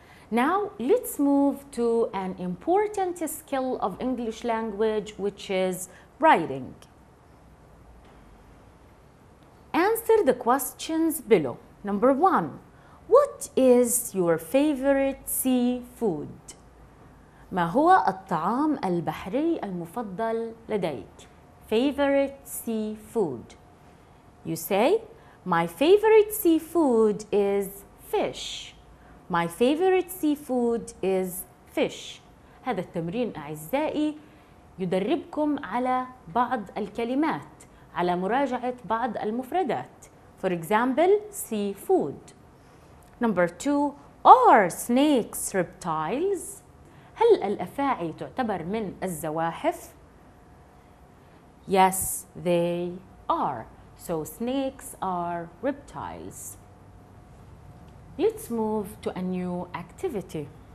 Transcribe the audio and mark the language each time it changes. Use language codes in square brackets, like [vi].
[en] Now, let's move to an important skill of English language, which is writing. Answer the questions below. Number 1, what is your favorite seafood? [ar] ما هو الطعام البحري المفضل لديك؟ [en] Favorite seafood. You say, my favorite seafood is fish. My favorite seafood is fish. [ar] هذا التمرين أعزائي يدربكم على بعض الكلمات، على مراجعة بعض المفردات. [en] For example, seafood. Number 2, are snakes reptiles? [ar] هل الأفاعي تعتبر من الزواحف؟ [en] Yes, they are. So snakes are reptiles. Let's move to a new activity.